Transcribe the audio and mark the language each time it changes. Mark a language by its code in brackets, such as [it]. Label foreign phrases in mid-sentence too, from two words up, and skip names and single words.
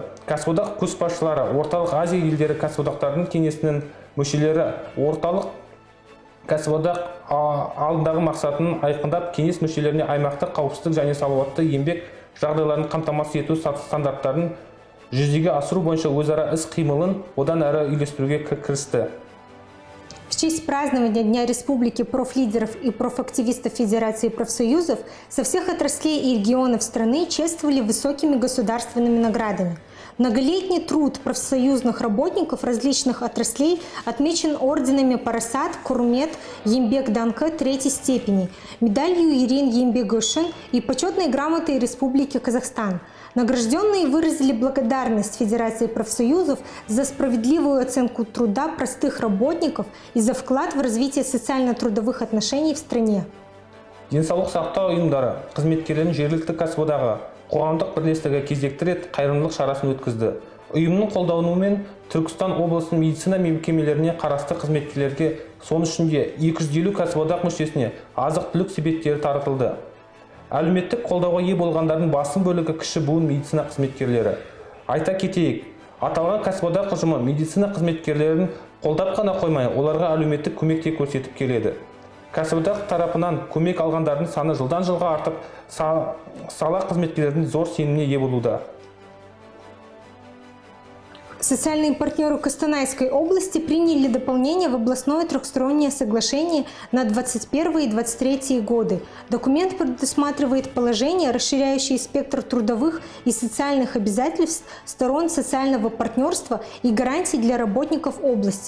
[kk] Кәсіподақ көшбасшылары Орталық Азия елдері кәсіподақтарының кеңесінің мүшелері орталық кәсіподақ алдындағы мақсатын айқындап, кеңес мүшелеріне аймақтық қауіпсіздік және салауатты еңбек жағдайларын қамтамасыз ету стандарттарын жүзеге асыру бойынша өзара іс-қимылын одан әрі үйлестіруге кірісті. [ru] В честь празднования Дня Республики профлидеров и профактивистов Федерации профсоюзов со всех отраслей и регионов страны чествовали высокими государственными наградами. Многолетний труд профсоюзных работников различных отраслей отмечен орденами Парасат, Курмет, Ембек Данкы 3-й степени, медалью Ирин Ембегышин и почетной грамотой Республики Казахстан. Награжденные выразили благодарность Федерации профсоюзов за справедливую оценку труда простых работников и за вклад в развитие социально-трудовых отношений в стране. [kk] Денсаулық сақтау ұйымдары қызметкерлерінің жергілікті кәсіподағы қоғамдық бірлестігі кезекті рет қайырымдылық шарасын өткізді. Ұйымның қолдауымен Түркістан облысының медицина мекемелеріне қарасты қызметкерлерге, соның ішінде 250 кәсіподақ мүшесіне азық-түлік себеттері таратылды. Әлеуметтік қолдауға ие болғандардың басым бөлігі кіші буын медицина қызметкерлері. Айта кетейік, аталған кәсіподақ ұжымы медицина қызметкерлерін қолдап қана қоймай, оларға әлеуметтік көмек те көрсетіп келеді. Кәсіподақ тарапынан көмек алғандардың саны жылдан жылға артып, сала қызметкерлердің зор сеніміне ие болуда. [ru] Социальные партнеры Костанайской области приняли дополнение в областное трехстороннее соглашение на 2021 и 2023 годы. Документ предусматривает положения, расширяющие спектр трудовых и социальных обязательств сторон социального партнерства и гарантий для работников области.